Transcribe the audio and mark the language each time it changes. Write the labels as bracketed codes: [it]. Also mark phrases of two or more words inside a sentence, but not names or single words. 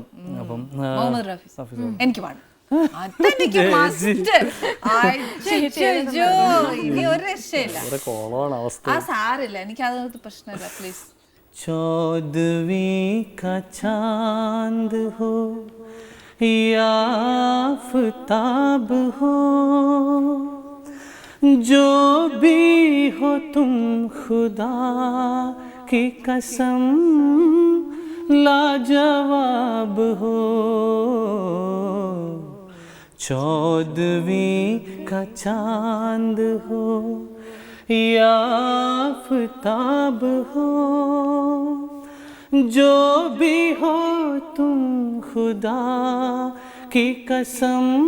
[ml] അപ്പം എനിക്ക് കോളമാണ് അവസ്ഥ. എനിക്കത് പ്രശ്നമില്ല. പ്ലീസ്. [hi] चौदहवीं का चांद हो या आफ़ताब हो, जो भी हो तुम खुदा की कसम लाजवाब हो, चौदहवीं का चांद हो या आफ़ताब हो, जो भी हो तुम खुदा की कसम